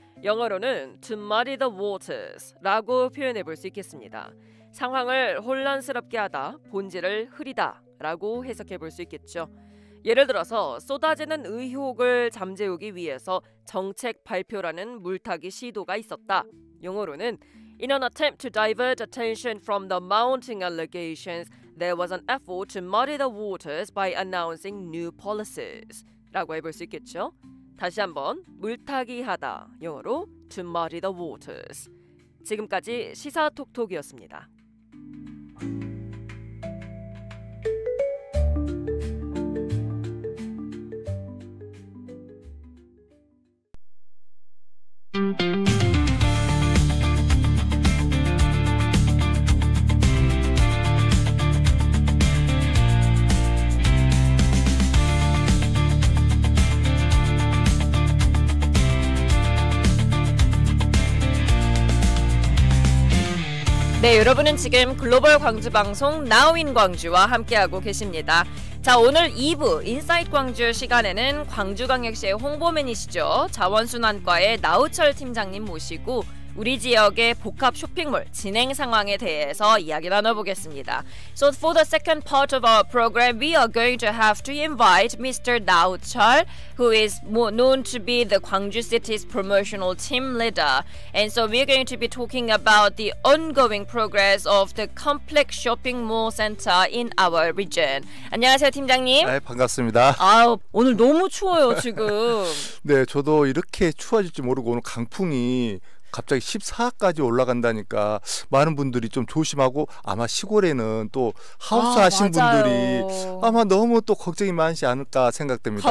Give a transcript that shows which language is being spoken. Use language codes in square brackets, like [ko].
[ko] 영어로는 [en] to muddy the waters [ko] 라고 표현해 볼 수 있겠습니다. 상황을 혼란스럽게 하다, 본질을 흐리다라고 해석해 볼 수 있겠죠. 예를 들어서 쏟아지는 의혹을 잠재우기 위해서 정책 발표라는 물타기 시도가 있었다. [en] 영어로는 In an attempt to divert attention from the mounting allegations, there was an effort to muddy the waters by announcing new policies [ko] 라고 해볼 수 있겠죠. 다시 한번 물타기하다, 영어로 [en] to muddy the waters. [ko] 지금까지 시사톡톡이었습니다. 네, 여러분은 지금 글로벌 광주 방송 Now in 광주와 함께하고 계십니다. 자, 오늘 2부 인사이트 광주 시간에는 광주광역시의 홍보맨이시죠. 자원순환과의 나우철 팀장님 모시고 우리 지역의 복합 쇼핑몰 진행 상황에 대해서 이야기 나눠보겠습니다. [en] So for the second part of our program, we are going to have to invite Mr. Nao Chol, who is known to be the Gwangju City's promotional team leader. And so we're going to be talking about the ongoing progress of the complex shopping mall center in our region. [ko] 안녕하세요, 팀장님. 네, 반갑습니다. 아, 오늘 너무 추워요, 지금. 네, 저도 이렇게 추워질지 모르고 오늘 강풍이 갑자기 14까지 올라간다니까 많은 분들이 좀 조심하고 아마 시골에는 또 하우스 하신 분들이 아마 너무 또 걱정이 많지 않을까 생각됩니다.